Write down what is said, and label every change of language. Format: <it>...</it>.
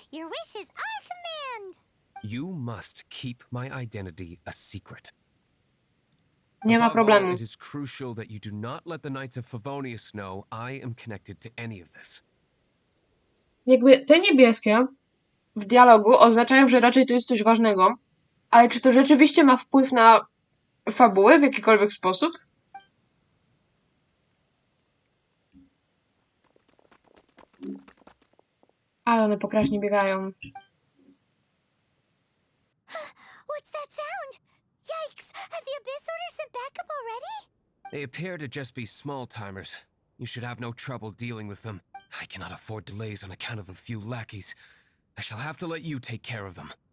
<en>Your wish is our command. You must keep my identity a secret.</en> <pl>Nie ma</pl> <en>Above all,</en> <pl>problemu.</pl> <en>it is crucial that you do not let the Knights of Favonius know I am connected to any of this.</en> <pl>Jakby te niebieskie w dialogu oznaczają, że raczej to jest coś ważnego, ale czy to rzeczywiście ma wpływ na fabułę w jakikolwiek sposób? Ale one pokracznie biegają.</pl> <en>What's that sound? Yikes! Have the Abyss Order sent backup already? They appear to just be small-timers. You should have no trouble dealing with them. I cannot afford delays on account of a few lackeys. I shall have to let you take care of them.</en>